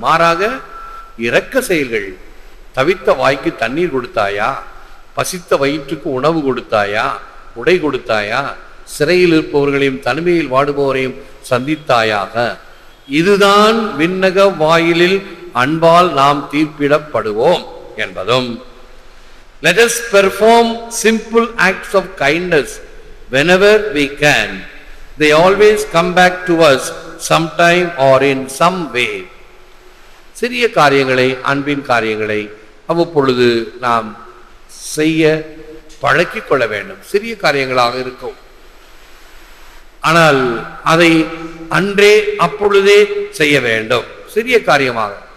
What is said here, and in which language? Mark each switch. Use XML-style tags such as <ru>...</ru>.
<ta>மாறாக இரக்க செயல்கள். தவித்த வாய்க்கு தண்ணீர் கொடுத்தாயா? பசித்த வயிற்றுக்கு உணவு கொடுத்தாயா? உடை கொடுத்தாயா? சிறையில் இருப்பவர்களையும் தனிமையில் வாடுபவரையும் சந்தித்தாயாக? இதுதான் விண்ணக வாயிலில் அன்பால் நாம் தீர்ப்பிடப்படுவோம் என்பதும்.</ta> <en>Let us perform simple acts of kindness whenever we can. They always come back to us sometime or in some way.</en> <ta>சிறிய காரியங்களை, அன்பின் காரியங்களை அவ்வப்பொழுது நாம் செய்ய பழக்கிக் கொள்ள வேண்டும். சிறிய காரியங்களாக இருக்கும், ஆனால் அதை அன்றே அப்பொழுதே செய்ய வேண்டும். சிறிய காரியமாக.</ta>